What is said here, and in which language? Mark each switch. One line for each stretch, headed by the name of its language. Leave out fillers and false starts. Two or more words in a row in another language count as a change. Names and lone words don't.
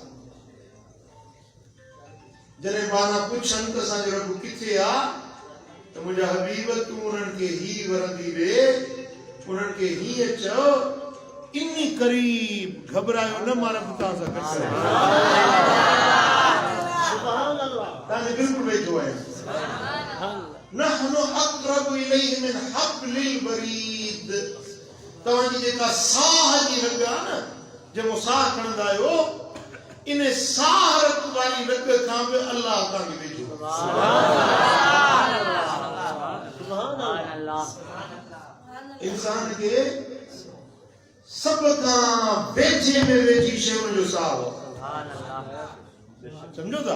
Sindhi: जॾहिं बाना पुछनि त असांजो रब किथे आहे, त मुंहिंजा हबीब तूं उन्हनि खे ही वरंदी वे, उन्हनि खे हीअं चओ
Arabic: إني قريب,
Sindhi: घबरायो न, मां रब तव्हां सां गॾु आहियां, तव्हांजे बिल्कुलु वेझो आहियां।
Arabic: نحن أقرب إليه من حبل الوريد,
Sindhi: तव्हांजी जेका साह जी रग आहे न, जेको साह खणंदा आहियो, इन साह रग वारी रग खां बि अल्लाह तव्हांखे वेझो। इंसान खे सब खां वेझे में वेझी शइ हुनजो साह आहे, समझो था।